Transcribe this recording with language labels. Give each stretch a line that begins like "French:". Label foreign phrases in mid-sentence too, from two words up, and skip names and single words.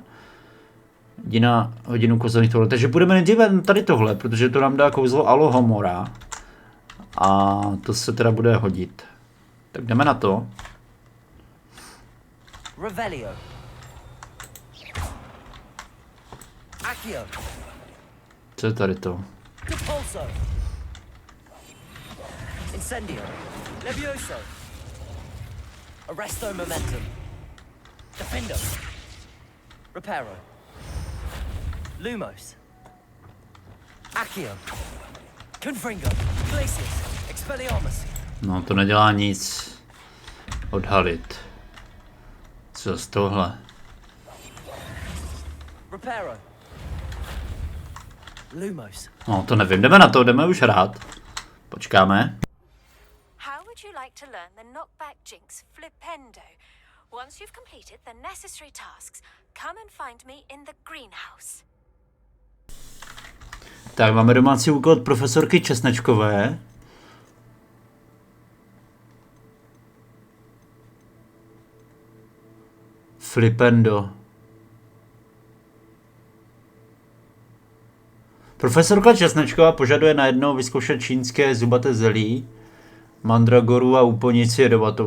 Czech: Hodinu kouzelných tvorů. Takže budeme nejdříve tady tohle, protože to nám dá kouzlo Alohomora. A to se teda bude hodit. Tak jdeme na to. Revelio. Accio. Co je tady to? Repulso. Incendio. Levioso. Arresto momentum. Defendo. Reparo. Lumos. Accio. Confringo. Glacius. Expelliarmus. No, to nedělá nic. Odhalit. Co z tohle? Reparo. Lumos. No, to nevím. Jdeme na to, jdeme už hrát. Počkáme.
English: How would you like to learn the knockback jinx Flipendo? Once you've completed the necessary tasks, come and find me in the greenhouse.
Czech: Tak, máme domácí úkol od profesorky Česnečkové. Flipendo. Profesorka Česnečková požaduje najednou vyzkoušet čínské zubaté zelí, mandragoru a úplnici jedovatou.